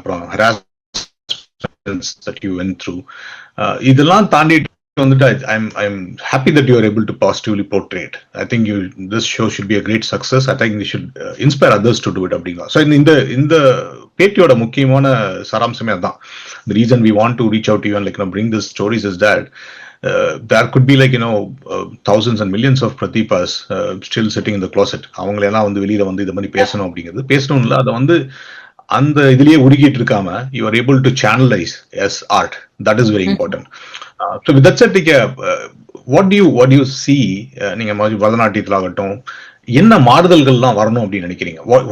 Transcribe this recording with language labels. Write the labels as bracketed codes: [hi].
[en] Appo that you went through, [ta] இதெல்லாம் தாண்டிட்டு வந்துட்டு [en] I'm happy that you are able to positively portray it. I think this show should be a great success. I think you should inspire others to do it [ta] அப்படிங்களா. So இந்த பேட்டியோட முக்கியமான சாராம்சமே அதான். [en] The reason we want to reach out to you and bring these stories is that there could be thousands and millions of Pratibhas still sitting in the closet. [ta] அவங்களெல்லாம் வந்து வெளியில வந்து இது மாதிரி பேசணும் அப்படிங்கிறது பேசணும்ல, அதை வந்து அந்த இதுலயே உருகிட்டு இருக்காம [en] you are able to channelize as art. That is very important. So with that said, what do you see, [ta] நீங்க பரதநாட்டியத்துல ஆகட்டும் என்ன மாறுதல்கள்லாம் வரணும் அப்படின்னு நினைக்கிறீங்க?